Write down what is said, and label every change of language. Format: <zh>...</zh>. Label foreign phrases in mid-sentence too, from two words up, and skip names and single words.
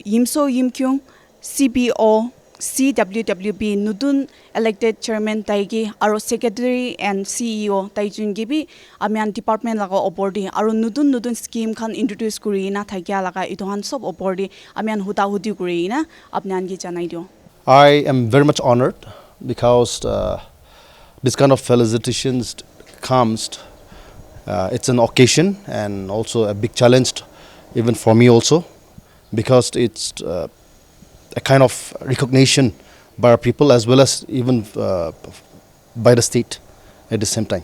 <nag>Yimso Yimkhiung CBO CWWB nudun</nag> <en>elected chairman</en> <nag>taigi aro</nag> <en>secretary and CEO</en> <nag>taijun gibi amian department laga oporde aro nudun scheme khan introduce kurina thakya laga itohan sob oporde amian huta hudi kurina apnan gi janai dio.</nag> <en>I am very much honored because this kind of felicitations comes it's an occasion and also a big challenge even for me also because it's a kind of recognition by our people as well as even by the state at the same time.</en>